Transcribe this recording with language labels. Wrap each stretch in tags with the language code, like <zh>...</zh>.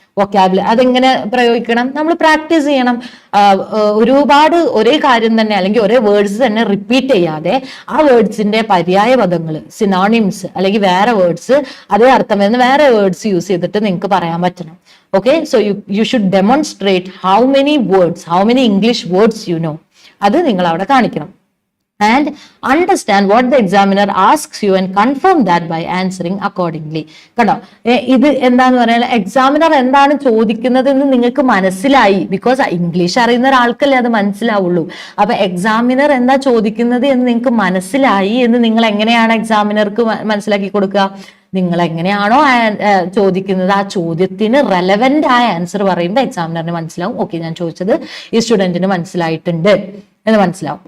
<ml>Vocabulary അതെങ്ങനെ പ്രയോഗിക്കണം, നമ്മൾ പ്രാക്ടീസ് ചെയ്യണം. ഒരുപാട് ഒരേ കാര്യം തന്നെ അല്ലെങ്കിൽ ഒരേ വേർഡ്സ് തന്നെ റിപ്പീറ്റ് ചെയ്യാതെ ആ വേർഡ്സിന്റെ പര്യായ പദങ്ങൾ, സിനോണിംസ് അല്ലെങ്കിൽ വേറെ വേർഡ്സ് അതേ അർത്ഥം വരുന്ന വേറെ വേർഡ്സ് യൂസ് ചെയ്തിട്ട് നിങ്ങൾക്ക് പറയാൻ പറ്റണം.</ml> <en>Okay, so you should demonstrate how many English words you know.</en> <ml>അത് നിങ്ങൾ അവിടെ കാണിക്കണം.</ml> <en>and understand what the examiner asks you and confirm that by answering accordingly.</en> <ml>കണ്ടോ, ഇത് എന്താന്ന് പറഞ്ഞാൽ എക്സാമിനർ എന്താണ് ചോദിക്കുന്നത് എന്ന് നിങ്ങൾക്ക് മനസ്സിലായി. ബിക്കോസ് ഇംഗ്ലീഷ് അറിയുന്ന ഒരാൾക്കല്ലേ അത് മനസ്സിലാവുള്ളൂ. അപ്പൊ എക്സാമിനർ എന്താ ചോദിക്കുന്നത് എന്ന് നിങ്ങൾക്ക് മനസ്സിലായി എന്ന് നിങ്ങൾ എങ്ങനെയാണ് എക്സാമിനർക്ക് മനസ്സിലാക്കി കൊടുക്കുക? നിങ്ങൾ എങ്ങനെയാണോ ചോദിക്കുന്നത് ആ ചോദ്യത്തിന് റെലവെന്റ് ആയ ആൻസർ പറയുമ്പോൾ എക്സാമിനറിന് മനസ്സിലാവും, ഓക്കെ ഞാൻ ചോദിച്ചത് ഈ സ്റ്റുഡന്റിന് മനസ്സിലായിട്ടുണ്ട് എന്ന് മനസ്സിലാവും.</ml>